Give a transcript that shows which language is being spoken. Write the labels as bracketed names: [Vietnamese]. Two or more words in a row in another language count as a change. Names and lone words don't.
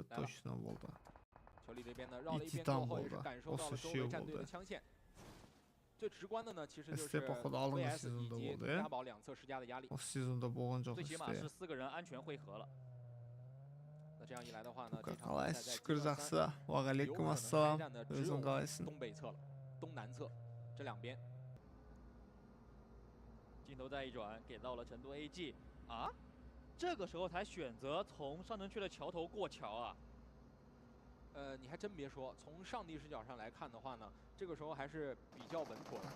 [Chinese] 球里这边呢绕了一边过后，也是感受到了周围战队的枪线。最直观的呢，其实就是 VS 以及押宝两侧施加的压力。最起码是4个人安全汇合了。那这样一来的话呢，这场 [Kazakh] қалайсыз шүкір жақсы уағалейкум ассалам өзің қалайсың [Chinese] 东北侧了，东南侧这两边。镜头再一转，给到了成都 AG 啊，这个时候才选择从上城区的桥头过桥啊。你还真别说，从上帝视角上来看的话呢，这个时候还是比较稳妥的。